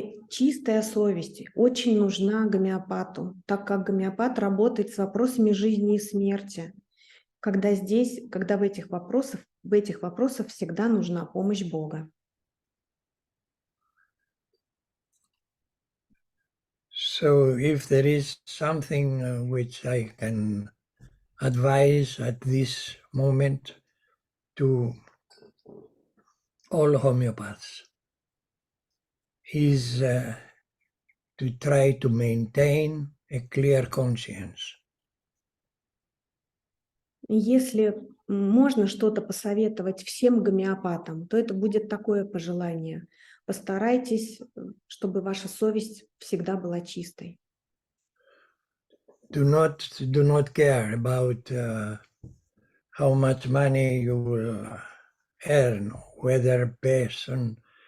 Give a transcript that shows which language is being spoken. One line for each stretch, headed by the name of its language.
Russian: Чистая совесть очень нужна гомеопату, так как гомеопат работает с вопросами жизни и смерти, когда в этих вопросах всегда нужна помощь Бога.
English: So if there is something which I can advise at this moment to all homeopaths, is to try to maintain a clear conscience.
Russian: Если можно что-то посоветовать всем гомеопатам, то это будет такое пожелание. Постарайтесь, чтобы ваша совесть всегда была чистой.
English: Do not care about how much money you will earn, whether a person